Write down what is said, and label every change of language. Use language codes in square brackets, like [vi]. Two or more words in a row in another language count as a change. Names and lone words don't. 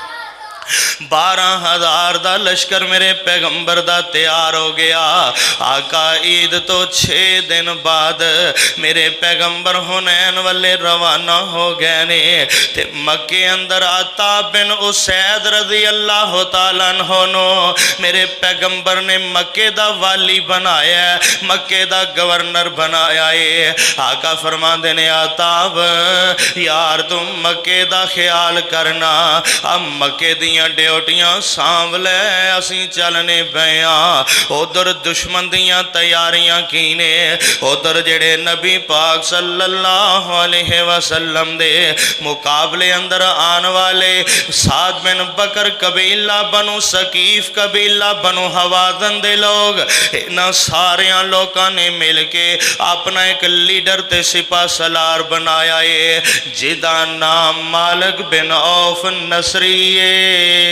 [pa] 12,000 دا لشکر میرے پیغمبر دا تیار ہو گیا. آقا عید تو 6 دن بعد میرے پیغمبر حنین والے روانہ ہو گئے نے تے مکے اندر عتاب بن اسید [ar] رضي الله تعالى عنه [pa] نو میرے پیغمبر نے مکے دا والی بنایا، مکے دا گورنر بنایا ہے. آقا فرماتے نے عتاب یار تم مکے دا خیال کرنا، اب مکے دیاں ڈیوٹیاں سانبھ لے اسی چلنے پے ہاں. ادھر دشمن دیاں تیاریاں کی نے، ادھر جیہڑے نبی پاک [ar] صلى الله عليه وسلم [pa] دے مقابلے اندر آن والے سعد بن بکر قبیلہ بنو ثقیف قبیلہ بنو ہوازن دے لوگ، انہاں ساریاں لوگوں نے مل کے اپنا ایک لیڈر تے سپہ سالار بنایا ہے جدا نام مالک بن عوف نصری ہے.